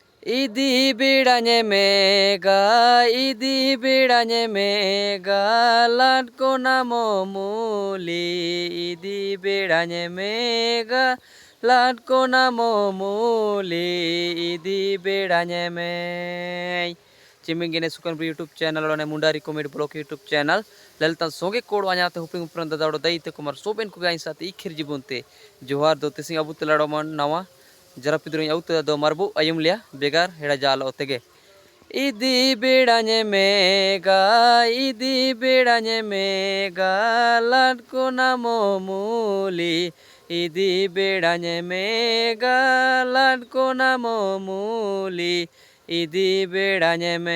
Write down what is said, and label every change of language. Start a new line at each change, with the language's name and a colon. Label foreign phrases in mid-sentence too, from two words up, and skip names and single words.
Mundari: Idi bedanya mega, idi bedanya mega, latko namo muli. Idi bedanya mega, latko namo muli. Idi bedanya me. चिमिंग सुकन
English: YouTube channel
Mundari: और मुंडारी कॉमेडी ब्लॉग यूट्यूब चैनल ललिता सोगे कोड वाते हुपिंग उपरंत दाड़ो दैते कुमार सोबेन को गाइन साथ इखिर जीवनते जोहार दो तेसिंग अबु तलाड़ो मन नवा जरा पिद्रो औते दो मारबो आयुम लिया बेगार हेड़ा जाल ओतेगे इदी बेड़ाने मेगा इदी बेड़ाने मेगा लाडको नामो मूली इदी बेड़ाने मेगा लाडको नामो मूली इदी बेड़ाने